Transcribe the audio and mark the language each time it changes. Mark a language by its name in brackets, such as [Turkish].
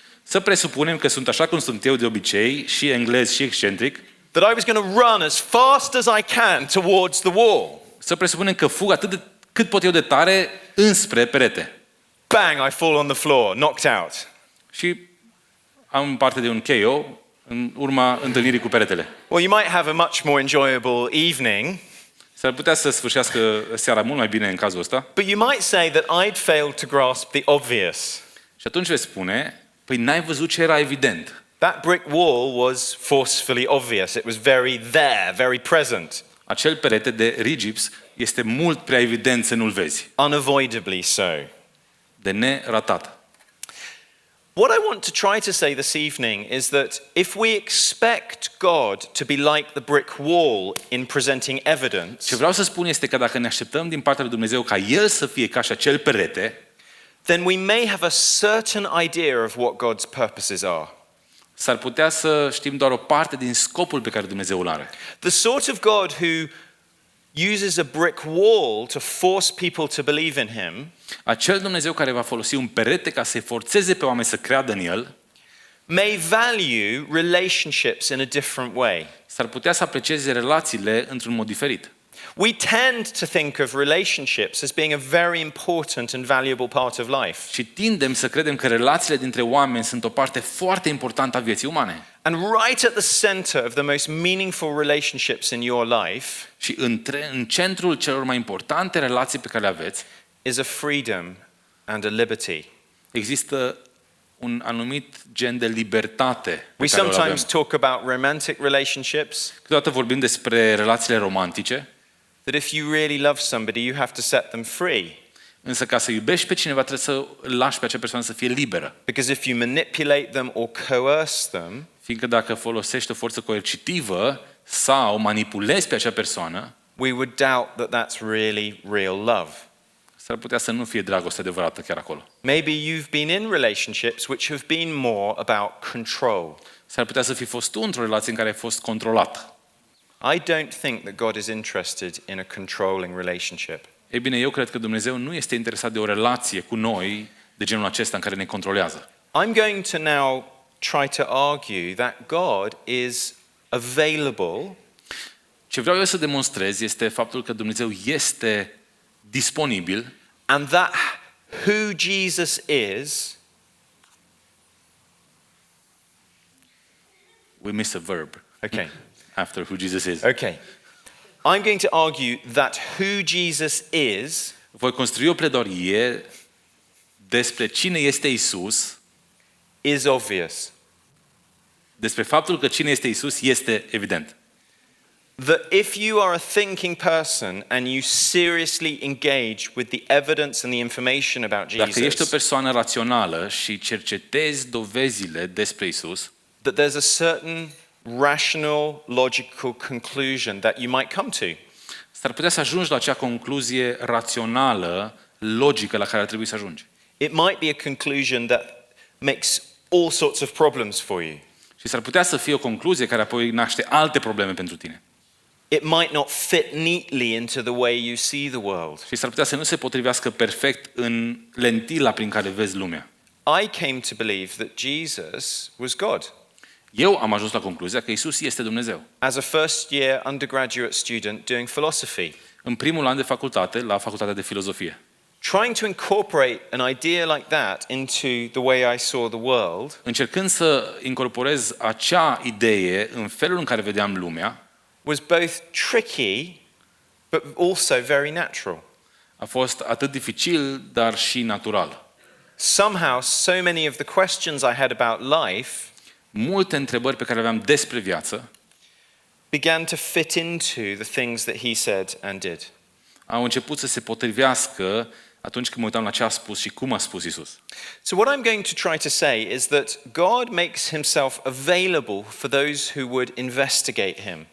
[Romanian] Să presupunem că sunt așa cum sunt eu de obicei, și englez și excentric, [English] that I was going to run as fast as I can towards the wall. [Romanian] să presupunem că fug cât pot eu de tare înspre perete. [English] Bang, I fall on the floor, knocked out. [Romanian] Și am parte de un KO în urma întâlnirii cu peretele. [English] Well, you might have a much more enjoyable evening, [Romanian] S-ar putea să sfârșească seara mult mai bine în cazul ăsta. [English] but you might say that I'd failed to grasp the obvious. [Romanian] Și atunci vei spune, păi n-ai văzut ce era evident. [English] That brick wall was forcefully obvious. It was very there, very present, [Romanian] Acel perete de rigips este mult prea evident să nu-l vezi. [English] unavoidably so. [Romanian] De neratat. [English] What I want to try to say this evening is that if we expect God to be like the brick wall in presenting evidence, [Romanian] Ce vreau să spun este că dacă ne așteptăm din partea lui Dumnezeu ca El să fie ca și acel perete, [English] then we may have a certain idea of what God's purposes are. [Romanian] s-ar putea să știm doar o parte din scopul pe care Dumnezeu îl are. [English] The sort of God who uses a brick wall to force people to believe in him [Romanian] Acel Dumnezeu care va folosi un perete ca să-i forțeze pe oameni să creadă în El, [English] may value relationships in a different way. [Romanian] s-ar putea să aprecieze relațiile într-un mod diferit. [English] We tend to think of relationships as being a very important and valuable part of life. [Romanian] Și tindem să credem că relațiile dintre oameni sunt o parte foarte importantă a vieții umane. [English] And right at the center of the most meaningful relationships in your life [Romanian] Și în centrul celor mai importante relații pe care le aveți, [English] is a freedom and a liberty. [Romanian] există un anumit gen de libertate pe [English] We [Romanian] care o avem. [English] sometimes talk about romantic relationships, [Romanian] Câteodată vorbim despre relațiile romantice, [English] that if you really love somebody, you have to set them free. [Romanian] însă ca să iubești pe cineva trebuie să îl lași pe acea persoană să fie liberă. [English] Because if you manipulate them or coerce them, [Romanian] Fiindcă dacă folosești o forță coercitivă sau manipulezi pe acea persoană, [English] we would doubt that that's really real love. [Romanian] s-ar putea să nu fie dragoste adevărată chiar acolo. [English] Maybe you've been in relationships which have been more about control. [Romanian] S-ar putea să fi fost tu într-o relație în care ai fost controlat. [English] I don't think that God is interested in a controlling relationship. [Romanian] Ei bine, eu cred că Dumnezeu nu este interesat de o relație cu noi de genul acesta în care ne controlează. [English] I'm going to now try to argue that God is available [Romanian] Ce vreau eu să demonstrez este faptul că Dumnezeu este disponibil [English] and that who Jesus is We miss a verb. Okay. After who Jesus is. Okay. I'm going to argue that who Jesus is [Romanian] Voi construi o pledoarie despre cine este Isus, [English] is obvious. [Romanian] despre faptul că cine este Isus este evident. [English] That if you are a thinking person and you seriously engage with the evidence and the information about [Romanian] Dacă ești o [English] Jesus, [Romanian] persoană rațională și cercetezi dovezile despre Isus, [English] that there's a certain rational, logical conclusion that you might come to. [Romanian] s-ar putea să ajungi la acea concluzie rațională, logică la care ar trebui să ajungi. [English] It might be a conclusion that makes all sorts of problems for you. [Romanian] Și s-ar putea să fie o concluzie care apoi naște alte probleme pentru tine. [English] It might not fit neatly into the way you see the world. [Romanian] Și s-ar putea să nu se potrivească perfect în lentila prin care vezi lumea. [English] I came to believe that Jesus was God. [Romanian] Eu am ajuns la concluzia că Isus este Dumnezeu. [English] As a first year undergraduate student doing philosophy, [Romanian] În primul an de facultate, la facultatea de filozofie. [English] trying to incorporate an idea like that into the way I saw the world [Romanian] Încercând să incorporez acea idee în felul în care vedeam lumea, [English] was both tricky but also very natural. [Romanian] a fost atât dificil, dar și natural. [English] Somehow, so many of the questions I had about life [Romanian] Multe întrebări pe care le aveam despre viață [English] began to fit into the things that he said and did. [Romanian] au început să se potrivească atunci când mă uitam la ce a spus și cum a spus Isus. [English] So what I'm going to try to say is that God makes himself available for those who would investigate him.